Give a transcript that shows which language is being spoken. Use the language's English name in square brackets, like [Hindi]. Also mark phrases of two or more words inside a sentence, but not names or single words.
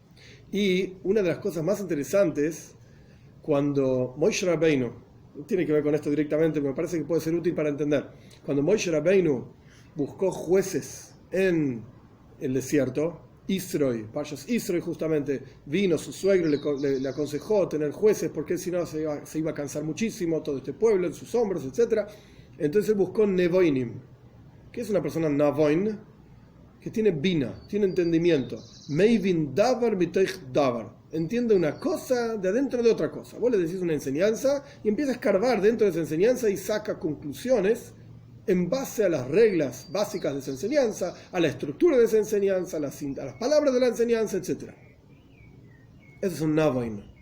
[Spanish] Y una de las cosas más interesantes, cuando Moshe Rabbeinu, no tiene que ver con esto directamente, pero me parece que puede ser útil para entender, cuando Moshe Rabbeinu buscó jueces en el desierto, Isroi, Parshas Isroi justamente, vino su suegro, le aconsejó tener jueces porque si no se iba a cansar muchísimo todo este pueblo en sus hombros, etc. Entonces él buscó Nevoinim, que es una persona Navoin, que tiene bina, tiene entendimiento. [Hebrew] מבין דבר מתוך דבר. [Spanish] Entiende una cosa de adentro de otra cosa. Vos le decís una enseñanza y empieza a escarbar dentro de esa enseñanza y saca conclusiones en base a las reglas básicas de esa enseñanza, a la estructura de esa enseñanza, a las palabras de la enseñanza, etc. Eso es un Navoin.